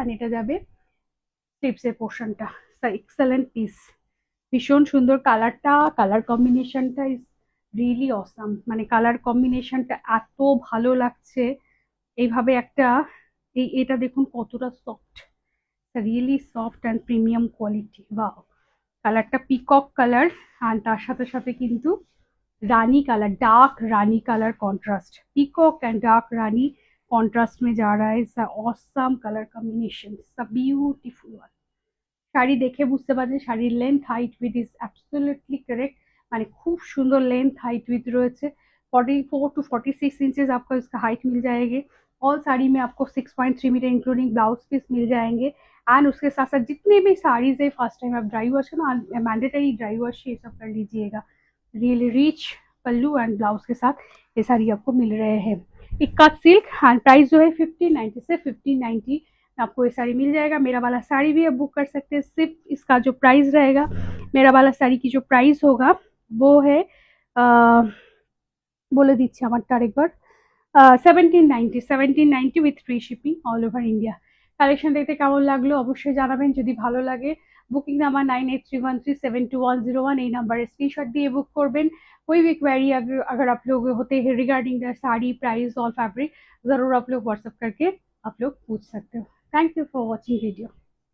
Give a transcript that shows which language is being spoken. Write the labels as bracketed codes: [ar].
[bn] আর এটা যাবে স্লিপসের পোর্শনটা, এক্সেলেন্ট পিস, ভীষণ সুন্দর কালারটা, কালার কম্বিনেশনটা [en] is really awesome, [bn] মানে কালার কম্বিনেশনটা এত ভালো লাগছে। এইভাবে একটা এটা দেখুন কতটা soft, [en] Really soft and premium quality. [bn] বা কালারটা পিকক কালার, আর তার সাথে সাথে কিন্তু [hi] रानी colour, dark Rani colour contrast, peacock and dark Rani contrast में जा रहा है। [en] It's awesome colour combination, beautiful one. [bn] Sari দেখে বুঝতে পারছেন শাড়ির length height [en] with is absolutely [bn] correct, মানে খুব সুন্দর लेंथ हाइट विथ রয়েছে। [hi] 44 टू 46 इंचेस आपको इसका हाइट मिल जाएगी। ऑल साड़ी में आपको 6.3 मीटर इंक्लूडिंग ब्लाउज पीस मिल जाएंगे। एंड उसके साथ साथ जितने भी साड़ीज है फर्स्ट टाइम आप ड्राई वॉश करना, मैंडेटरी ड्राई वॉश ये सब कर लीजिएगा। Really rich pallu and blouse के साथ ये साड़ी आपको मिल रहे हैं। इक्का सिल्क एंड प्राइस जो है 1590 से 1590 आपको ये साड़ी मिल जाएगा। मेरा वाला साड़ी भी आप बुक कर सकते हैं। सिर्फ इसका जो प्राइस रहेगा, मेरा वाला साड़ी की जो प्राइस होगा वो है बोले दीजिए [bn] আমারটা আরেকবার, [hi] 1790 [en] With free shipping all over India. [bn] Collection দেখতে কেমন লাগলো অবশ্যই জানাবেন। যদি ভালো লাগে बुकिंग नंबर 9831372101 এই নাম্বারে স্ক্রিনশট দিয়ে বুক করবেন। [hi] कोई भी क्वेरी अगर आप लोग होते हैं रिगार्डिंग द साड़ी प्राइस और फैब्रिक, जरूर आप लोग व्हाट्सएप करके आप लोग पूछ सकते हो। [en] Thank you for watching video.